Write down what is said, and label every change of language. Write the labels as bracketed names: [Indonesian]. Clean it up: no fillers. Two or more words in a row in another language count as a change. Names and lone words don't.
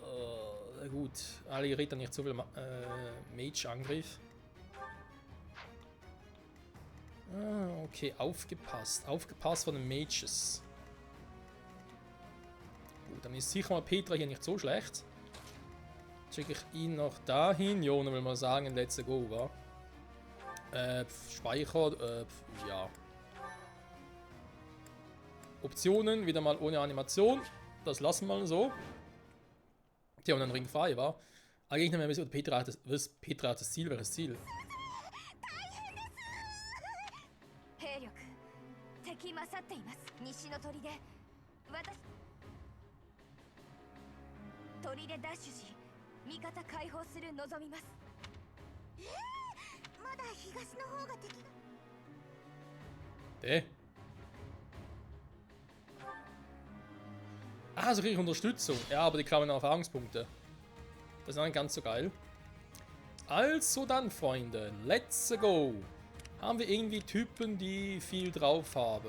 [German] Gut, heilige Ritter nicht so viel Mage-Angriff. Okay, aufgepasst. Aufgepasst von den Mages. Gut, dann ist sicher mal Petra hier nicht so schlecht. Schicke ich ihn noch dahin. Jo, dann will man sagen, [English] let's go, wa? [German] Speicher, ja. Optionen, wieder mal ohne Animation. Das lassen wir mal so. Tja, und dann Ring 5, wa? Eigentlich noch mehr ein bisschen, Petra hat das Ziel, welches Ziel? [Japanese] 敵勝っています西の砦鳥でダッシュし味方解放する望みます。まだ東の方が敵が。 [German] Ah, so kriege ich Unterstützung. Ja, aber die klauen Erfahrungspunkte. Das ist auch nicht ganz so geil. Also dann, Freunde, [English] let's go. [German] Haben wir irgendwie Typen, die viel drauf haben?